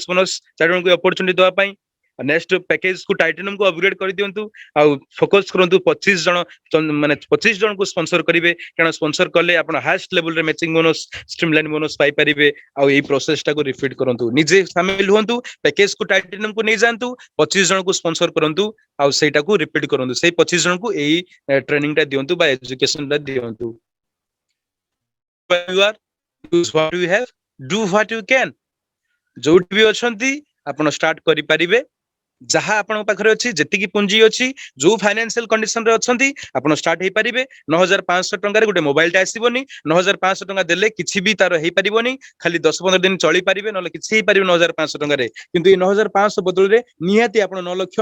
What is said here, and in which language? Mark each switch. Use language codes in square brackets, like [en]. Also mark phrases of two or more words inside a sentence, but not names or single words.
[or] ବୋନସ୍ 4 ଜଣଙ୍କୁ ଅପରଚୁନିଟି ଦେବା ପାଇଁ [en] next package [or] କୁ ଟାଇଟାନିୟମ କୁ ଅପଗ୍ରେଡ କରିଦିଅନ୍ତୁ ଆଉ ଫୋକସ କରନ୍ତୁ 25 ଜଣ ମାନେ 25 ଜଣଙ୍କୁ ସ୍ପନ୍ସର କରିବେ କାରଣ ସ୍ପନ୍ସର କଲେ ଆପଣ ହାଏଷ୍ଟ ଲେଭେଲରେ [en] matching bonus streamline bonus [or] ପାଇପାରିବେ ଆଉ ଏଇ ପ୍ରୋସେସ ଟାକୁ ରିପିଟ କରନ୍ତୁ ନିଜେ ସାମିଲ ହୁଅନ୍ତୁ ପ୍ୟାକେଜ କୁ ଟାଇଟାନିୟମ କୁ ନେଇଯାଆନ୍ତୁ 25 ଜଣଙ୍କୁ ସ୍ପନ୍ସର କରନ୍ତୁ ଆଉ ସେଇଟାକୁ ରିପିଟ କରନ୍ତୁ ସେଇ 25 ଜଣଙ୍କୁ ଏଇ ଟ୍ରେନିଂ ଟା ଦିଅନ୍ତୁ ବା ଏଜୁକେସନ ଟା ଦିଅନ୍ତୁ [en] you are use what you have do what you can [or] ଯୋଉଠି ବି ଅଛନ୍ତି ଆପଣ ଷ୍ଟାର୍ଟ କରିପାରିବେ ଯାହା ଆପଣଙ୍କ ପାଖରେ ଅଛି ଯେତିକି ପୁଞ୍ଜି ଅଛି ଯୋଉ [en] financial condition [or] ରେ ଅଛନ୍ତି ଆପଣ ଷ୍ଟାର୍ଟ ହେଇପାରିବେ 9500 ଟଙ୍କାରେ ଗୋଟେ ମୋବାଇଲ ଟା ଆସିବନି 9500 ଟଙ୍କା ଦେଲେ କିଛି ବି ତାର ହେଇପାରିବନି ଖାଲି 10-15 ଦିନ ଚଳି ପାରିବେ ନହେଲେ କିଛି ହେଇପାରିବ 9500 ଟଙ୍କାରେ କିନ୍ତୁ ଏଇ 9500 ବଦଳରେ ନିହାତି ଆପଣ 9 ଲକ୍ଷ